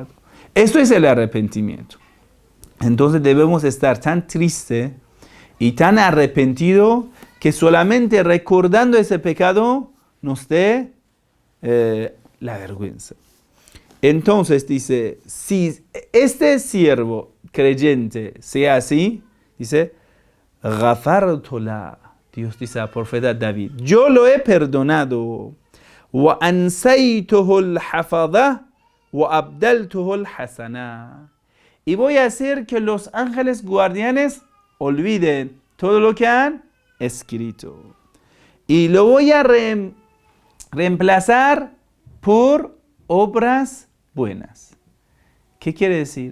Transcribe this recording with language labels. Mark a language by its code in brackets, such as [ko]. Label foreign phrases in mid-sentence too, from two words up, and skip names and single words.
[es] Esto es el arrepentimiento. Entonces debemos estar tan triste y tan arrepentido que solamente recordando ese pecado nos dé la vergüenza. Entonces dice, si este siervo creyente sea así, dice, [ar] غفرت له. [es] Dios dice al profeta David, yo lo he perdonado. [ar] وأنسيته الحفظة وأبدلته الحسنة. [es] Y voy a hacer que los ángeles guardianes olviden todo lo que han escrito. Y lo voy a reemplazar por obras buenas. ¿Qué quiere decir?